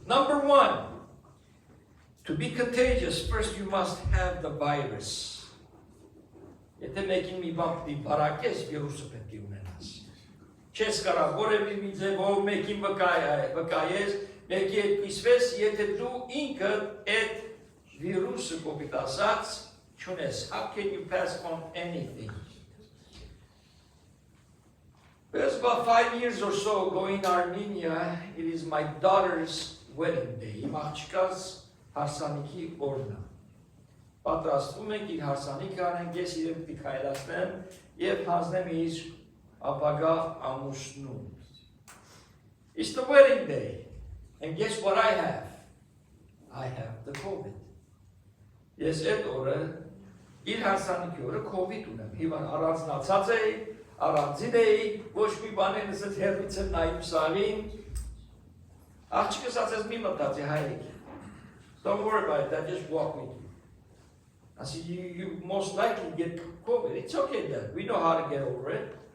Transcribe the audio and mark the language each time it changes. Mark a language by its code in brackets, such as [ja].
[en] Number 1, to be contagious, first you must have the virus. [hy] Եթե մեկին մի բան պիտի վարակես, վիրուսը պետք է ունենաս։ Չես կարող որևէ մի ձևով մեկին վկայես, մեկի հետ կիսվես, եթե դու ինքդ այդ վիրուսը կոպիտ ասած չունես։ [en] How can you pass on anything? There's about 5 years or so ago in Armenia, it is my daughter's wedding day. [hy] Իմ աղջկաս հարսանիքի օրն է։ Պատրաստվում ենք իր հարսանիքը անենք, ես իրեն պիտի քայլացնեմ եւ հանձնեմ իր ապագա ամուսնուն։ [en] It's the wedding day. And guess what I have? I have the COVID. [hy] Ես այդ օրը իր հարսանիքի օրը COVID ունեմ։ Հիմա առանձնացած էի, առանձին էի, ոչ մի բան եմ ասած հերվից եմ նայում սաղին։ Աղջիկս ասած մի մտածի հայրիկ։ [en] Don't worry about it, just walk with you. I said, you most likely get COVID. It's okay then. We know how to get over it.